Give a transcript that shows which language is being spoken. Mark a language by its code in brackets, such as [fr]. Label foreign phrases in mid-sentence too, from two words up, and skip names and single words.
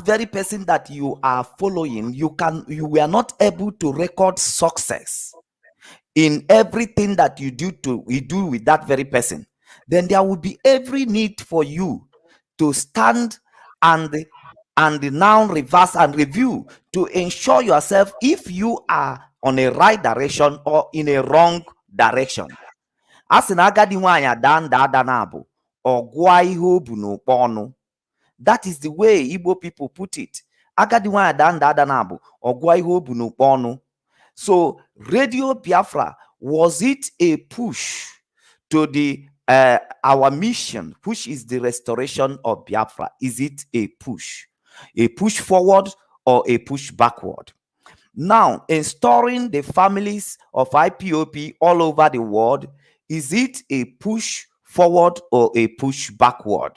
[en] very person that you are following, you were not able to record success in everything that you do with that very person, then there will be every need for you to stand and now reverse and review to ensure yourself if you are on a right direction or in a wrong direction. [ig] A sị na agadi nwaanyị ada nda ada na abụ ọ gụọ ihe o bu n'okpo ọnụ. [en] That is the way Igbo people put it. [ig] Agadi nwaanyị ada nda ada na abụ ọ gụọ ihe o bu n'okpo ọnụ. [en] So Radio Biafra, was it a push to the our mission, which is the restoration of Biafra? Is it a push forward or a push backward? Now, installing the families of IPOP all over the world, is it a push forward or a push backward?